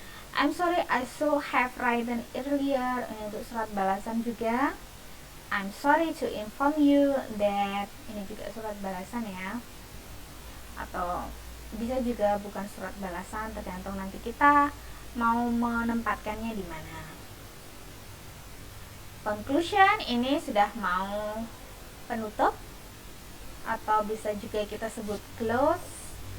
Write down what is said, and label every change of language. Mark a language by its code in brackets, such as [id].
[en] I'm sorry I should have written earlier. [id] Ini untuk surat balasan juga. [en] I'm sorry to inform you that. [id] Ini juga surat balasan ya. Atau bisa juga bukan surat balasan, tergantung nanti kita mau menempatkannya di mana. Conclusion ini sudah mau penutup atau bisa juga kita sebut close.